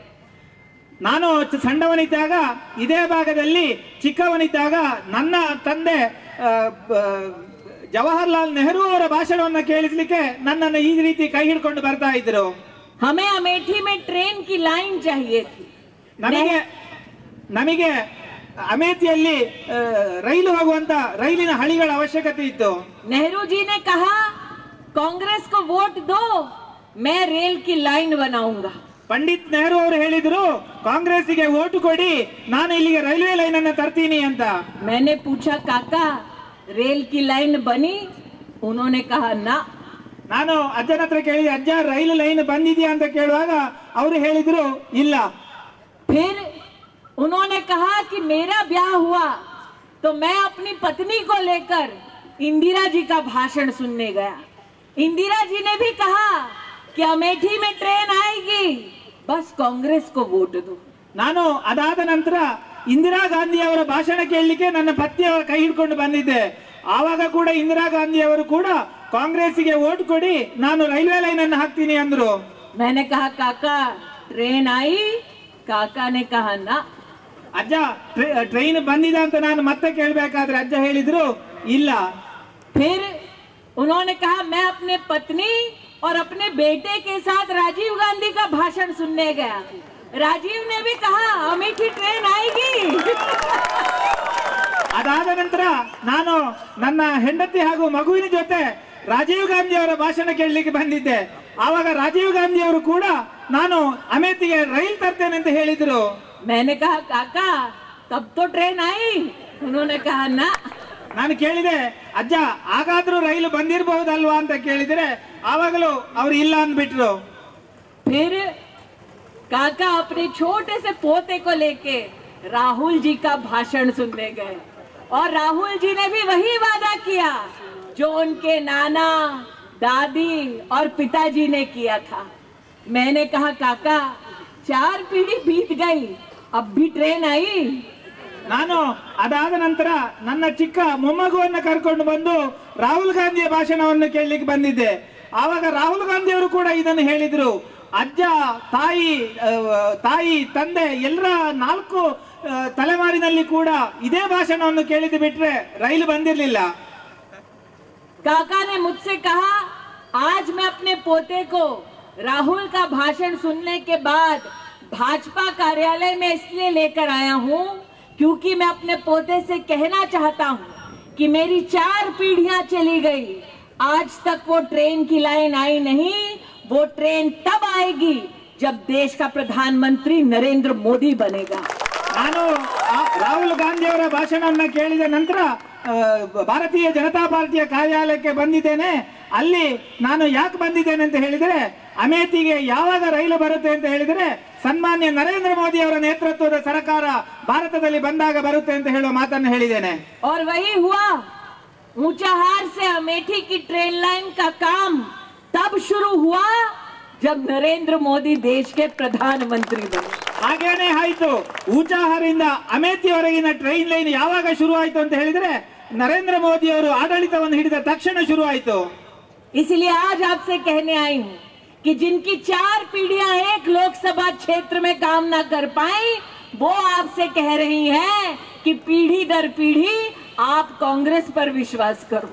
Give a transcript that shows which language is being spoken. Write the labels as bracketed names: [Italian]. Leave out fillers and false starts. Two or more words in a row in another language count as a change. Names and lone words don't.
[Kannada] ನಾನು ಸಣ್ಣವನಿದ್ದಾಗ ಇದೇ ಭಾಗದಲ್ಲಿ ಚಿಕ್ಕವನಿದ್ದಾಗ ನನ್ನ ತಂದೆ ಜವಾಹರ್ಲಾಲ್ ನೆಹರು ಅವರ ಭಾಷಣವನ್ನು ಕೇಳಿಸ್ಲಿಕ್ಕೆ ನನ್ನನ್ನು ಈ ರೀತಿ ಕೈ ಹಿಡ್ಕೊಂಡು ಬರ್ತಾ ಇದ್ರು. [Hindi] हमें अमेठी में ट्रेन की लाइन चाहिए थी। [Kannada] ನಮಗೆ ಅಮೇಠಿಯಲ್ಲಿ ರೈಲು ಹೋಗುವಂತ ರೈಲಿನ ಹಳಿಗಳ ಅವಶ್ಯಕತೆ ಇತ್ತು. [Hindi] नेहरू जी ने कहा कांग्रेस को वोट दो, मैं रेल की लाइन बनाऊंगा। [Kannada] ಪಂಡಿತ್ ನೆಹರು ಅವರು ಹೇಳಿದ್ರು, ಕಾಂಗ್ರೆಸ್ಸಿಗೆ ವೋಟ್ ಕೊಡಿ, ನಾನು ಇಲ್ಲಿಗೆ [English] railway line [Kannada] ಅನ್ನು ತರ್ತೀನಿ ಅಂತ. [Hindi] मैंने पूछा काका रेल की लाइन बनी? उन्होंने कहा ना। [Kannada] ನಾನು ಅಜ್ಜನ ಹತ್ರ ಕೇಳಿದೆ, ಅಜ್ಜ ರೈಲು ಲೈನ್ ಬಂದಿದೆಯಾ ಅಂತ ಕೇಳುವಾಗ ಅವರು ಹೇಳಿದ್ರು ಇಲ್ಲ. [Hindi] फिर उन्होंने कहा कि मेरा ब्याह हुआ तो मैं अपनी पत्नी को लेकर इंदिरा जी का भाषण सुनने गया। इंदिरा जी ने भी कहा कि अमेठी में ट्रेन आएगी, बस कांग्रेस को वोट दो। [Kannada] ನಾನು ಅದಾದ ನಂತರ ಇಂದಿರಾ ಗಾಂಧಿ ಅವರ ಭಾಷಣ ಕೇಳಲಿಕ್ಕೆ ನನ್ನ ಪತ್ನಿಯವರ ಕೈ ಹಿಡ್ಕೊಂಡು ಬಂದಿದ್ದೆ. ಆವಾಗ ಕೂಡ ಇಂದಿರಾ ಗಾಂಧಿ ಅವರು ಕೂಡ ಕಾಂಗ್ರೆಸ್ಸಿಗೆ ವೋಟ್ ಕೊಡಿ, ನಾನು [English] railway line [Kannada] ಅನ್ನು ಹಾಕ್ತೀನಿ ಅಂದ್ರು. [Hindi] मैंने कहा काका ट्रेन आई? काका ने कहा ना। [Kannada] ಅಜ್ಜ ಟ್ರೈನ್ ಬಂದಿದೆ ಅಂತ ನಾನು ಮತ್ತೆ ಕೇಳಬೇಕಾದ್ರೆ ಅಜ್ಜ ಹೇಳಿದ್ರು ಇಲ್ಲ. [Hindi] फिर उन्होंने कहा मैं अपने पत्नी और अपने बेटे के साथ राजीव गांधी का भाषण सुनने गया। राजीव ने भी कहा अमेठी ट्रेन आएगी। [Kannada] ಅದಾದ ನಂತರ ನಾನು ನನ್ನ ಹೆಂಡತಿ ಹಾಗೂ ಮಗುವಿನ ಜೊತೆ ರಾಜೀವ್ ಗಾಂಧಿ ಅವರ ಭಾಷಣ ಕೇಳಲಿಕ್ಕೆ ಬಂದಿದ್ದೆ. ಆವಾಗ ರಾಜೀವ್ ಗಾಂಧಿ ಅವರು ಕೂಡ ನಾನು ಅಮೇಠಿಗೆ ರೈಲ್ ತರ್ತೇನೆ ಅಂತ ಹೇಳಿದ್ರು. [Hindi] मैंने कहा काका तब तो ट्रेन आई? उन्होंने कहा ना। [Kannada] ನಾನು ಕೇಳಿದೆ, ಅಜ್ಜ ಹಾಗಾದ್ರೂ ರೈಲು ಬಂದಿರಬಹುದಲ್ವಾ ಅಂತ ಕೇಳಿದ್ರೆ ಆವಾಗಲೂ ಅವರು ಇಲ್ಲ ಅಂದ್ಬಿಟ್ರು. [Hindi] फिर काका अपने छोटे से पोते को लेके राहुल जी का भाषण सुनने गए और राहुल जी ने भी वही वादा किया जो उनके नाना दादी और पिताजी ने किया था। मैंने कहा काका 4 पीढ़ी बीत गई, अब भी ट्रेन आई? [Kannada] ನಾನು ಅದಾದ ನಂತರ ನನ್ನ ಚಿಕ್ಕ ಮೊಮ್ಮಗುವನ್ನು ಕರ್ಕೊಂಡು ಬಂದು ರಾಹುಲ್ ಗಾಂಧಿಯ ಭಾಷಣವನ್ನು ಕೇಳಲಿಕ್ಕೆ ಬಂದಿದ್ದೆ. ಆವಾಗ ರಾಹುಲ್ ಗಾಂಧಿ ಅವರು ಕೂಡ ಇದನ್ನು ಹೇಳಿದ್ರು. ಅಜ್ಜ, ತಾಯಿ, ತಂದೆ ಎಲ್ಲರ 4 ತಲೆಮಾರಿನಲ್ಲಿ ಕೂಡ ಇದೇ ಭಾಷಣವನ್ನು ಕೇಳಿದ್ದು ಬಿಟ್ರೆ ರೈಲು ಬಂದಿರಲಿಲ್ಲ. [Hindi] काका ने मुझसे कहा आज मैं अपने पोते को राहुल का भाषण सुनने के बाद भाजपा कार्यालय में इसलिए लेकर आया हूं क्योंकि मैं अपने पोते से कहना चाहता हूं कि मेरी 4 पीढ़ियां चली गई, आज तक वो ट्रेन की लाइन आई नहीं। वो ट्रेन तब आएगी जब देश का प्रधानमंत्री नरेंद्र मोदी बनेगा। [Kannada] ನಾನು ರಾಹುಲ್ ಗಾಂಧಿ ಅವರ ಭಾಷಣವನ್ನು ಕೇಳಿದ ನಂತರ ಭಾರತೀಯ ಜನತಾ ಪಾರ್ಟಿಯ ಕಾರ್ಯಾಲಯಕ್ಕೆ ಬಂದಿದ್ದೇನೆ. ಅಲ್ಲಿ ನಾನು ಯಾಕೆ ಬಂದಿದ್ದೇನೆ ಅಂತ ಹೇಳಿದರೆ, ಅಮೇಥಿಗೆ ಯಾವಾಗ ರೈಲು ಬರುತ್ತೆ ಅಂತ ಹೇಳಿದರೆ ಸನ್ಮಾನ್ಯ ನರೇಂದ್ರ ಮೋದಿ ಅವರ ನೇತೃತ್ವದ ಸರ್ಕಾರ ಭಾರತದಲ್ಲಿ ಬಂದಾಗ ಬರುತ್ತೆ ಅಂತ ಹೇಳುವ ಮಾತನ್ನು ಹೇಳಿದ್ದೇನೆ. [Hindi] और वही हुआ, ऊंचाहार से अमेठी की [English] train line [Hindi] का काम तब शुरू हुआ जब नरेंद्र मोदी देश के प्रधानमंत्री बने. [Kannada] ಹಾಗೇನೆ ಆಯ್ತು. ಊಚಾಹಾರಿಂದ ಅಮೇಥಿವರೆಗಿನ [English] train line [Kannada] ಯಾವಾಗ ಶುರು ಆಯ್ತು ಅಂತ ಹೇಳಿದ್ರೆ ನರೇಂದ್ರ ಮೋದಿ ಅವರು ಆಡಳಿತವನ್ನು ಹಿಡಿದ ತಕ್ಷಣ ಶುರು ಆಯ್ತು. [Hindi] इसलिए आज आपसे कहने आई हूँ कि जिनकी 4 पीढ़ियां एक लोकसभा क्षेत्र में काम ना कर पाई, वो आपसे कह रही हैं कि पीढ़ी दर पीढ़ी आप कांग्रेस पर विश्वास करो.